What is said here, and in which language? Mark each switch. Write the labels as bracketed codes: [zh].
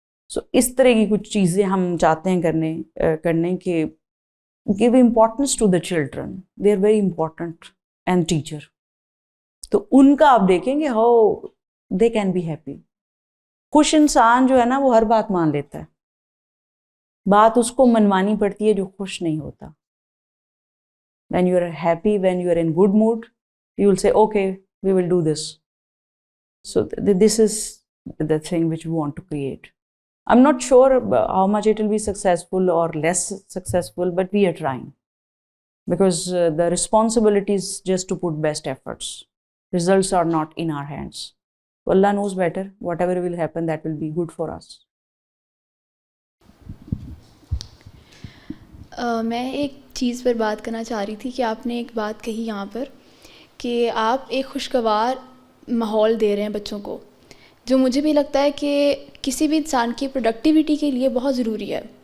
[hi] सो इस तरह की कुछ चीज़ें हम चाहते हैं करने के [en] Give importance to the children, they are very important and teacher. [hi] तो उनका आप देखेंगे [en] How they can be happy. [hi] खुश इंसान जो है ना वो हर बात मान लेता है, बात उसको मनवानी पड़ती है जो खुश नहीं होता। [en] When you are happy, when you are in good mood, you will say, okay, we will do this. So this is the thing which we want to create. I'm not sure how much it will be successful or less successful, but we are trying. Because the responsibility is just to put best efforts. Results are not in our hands. Allah knows better. Whatever will happen, that will be good for us. [hi] मैं एक चीज़ पर बात करना चाह रही थी कि आपने एक बात कही यहाँ पर कि आप एक खुशगवार माहौल दे रहे हैं बच्चों को, जो मुझे भी लगता है कि किसी भी इंसान की प्रोडक्टिविटी के लिए बहुत ज़रूरी है।